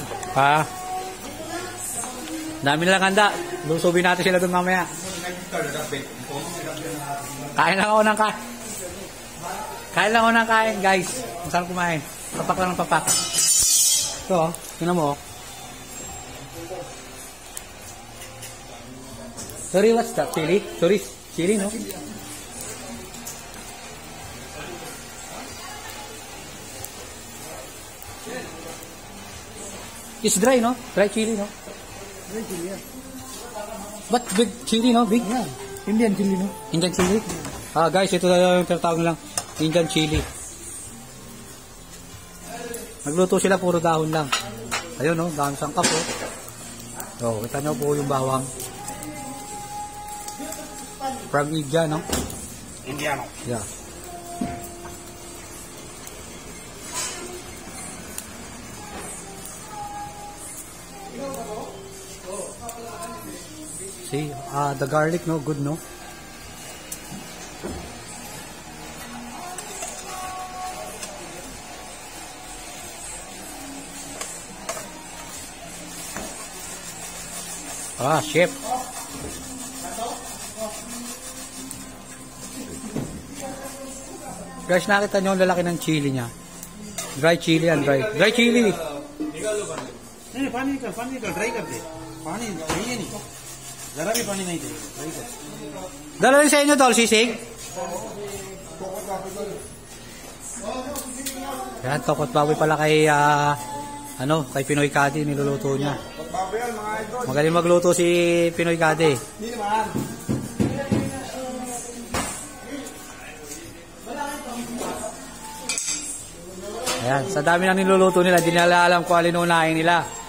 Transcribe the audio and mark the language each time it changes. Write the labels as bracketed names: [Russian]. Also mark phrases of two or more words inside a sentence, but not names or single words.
[Filipino] Ha? Dami nilang handa. Lusubin natin sila doon mamaya. Kain lang ako ng kain. Kain lang ako ng kain, guys. Masarap kumain. Papak lang ng papak. Ito, oh. Tingnan mo, oh. [English] Sorry, what's that? Chili? Sorry, chili, no? It's dry, no? Dry chili, no? Dry chili, yeah. But big chili, no? Big? Yeah. Indian chili, no? Indian chili? [Filipino] Ah, guys, ito na yung tinatawag nilang [English] Indian chili. [Filipino] Nagluto sila, puro dahon lang. Ayun, no? Dahon sangkap, oh. So, kita nyo po yung bawang. [English] From India, no? [Filipino] Indiano. [English] Yeah. See, the garlic, no? Good, no? Ah, chef. [Filipino] Guys, nakita nyo ang lalaki ng chili niya. [English] Dry chili yan, dry. Dry chili. [Hindi] नहीं पानी निकल ड्राई कर दे पानी चाहिए नहीं जरा भी पानी नहीं चाहिए ड्राई कर [Filipino] Dalawa sa inyo, Tol, sisig. Yan, tokot baboy pala kay, kay Pinoy Kadi, niluluto niya. Magaling magluto si Pinoy Kadi. Ayan, sa dami ng niluluto nila, hindi nila alam kung alin unahin nila.